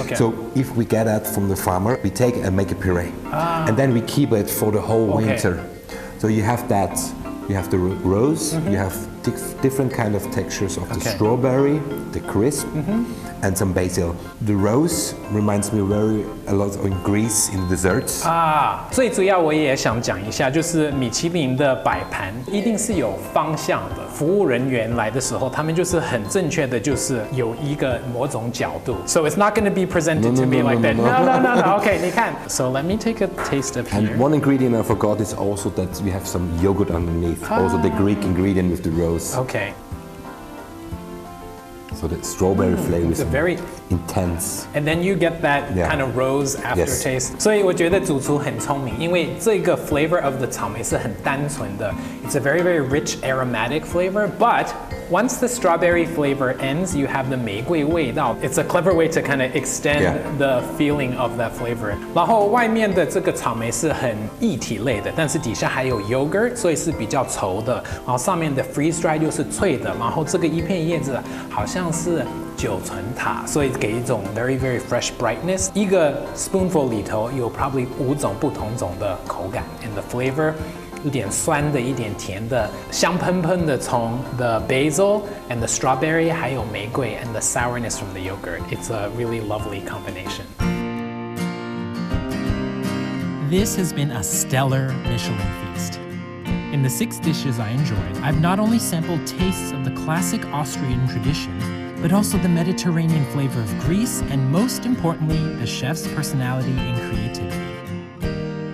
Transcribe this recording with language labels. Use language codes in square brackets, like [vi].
[en] So if we get that from the farmer, we take it and make a puree, and then we keep it for the whole winter. So you have that. You have the rose. You have different kind of textures of the strawberry, the crisp, and some basil. The rose reminds me a lot of Greece in desserts. [zh] 最主要我也想讲一下，就是米其林的摆盘一定是有方向的。服务人员来的时候，他们就是很正确的，就是有一个某种角度。 [en] So it's not going to be presented to me like that. No. Okay, [zh] 你看。 [en] So let me take a taste of here. And one ingredient I forgot is also that we have some yogurt underneath. Also the Greek ingredient with the rose. Okay. So the strawberry flavor is very intense. And then you get that kind of rose aftertaste. [zh] 所以我觉得主厨很聪明，因为这个 [en] flavor of the [zh] 草莓是很单纯的。 [en] It's a very, very rich aromatic flavor, but once the strawberry flavor ends, you have the [zh] 玫瑰味道。 [en] It's a clever way to kind of extend the feeling of that flavor. [zh] 然后外面的这个草莓是很液体类的，但是底下还有 yogurt， 所以是比较稠的。然后上面的 [en] freeze dried [zh] 又是脆的，然后这个一片叶子好像是9层塔，所以给一种 [en] very very fresh brightness。 [zh] 一个 spoonful 里头有 probably 5种不同种的口感 [en] and the flavor。 [zh] 一点酸的，一点甜的，香喷喷的从 [en] the basil and the strawberry， [zh] 还有玫瑰 [en] and the sourness from the yogurt. It's a really lovely combination. This has been a stellar Michelin feast. In the 6 dishes I enjoyed, I've not only sampled tastes of the classic Austrian tradition, but also the Mediterranean flavor of Greece, and most importantly, the chef's personality and creativity.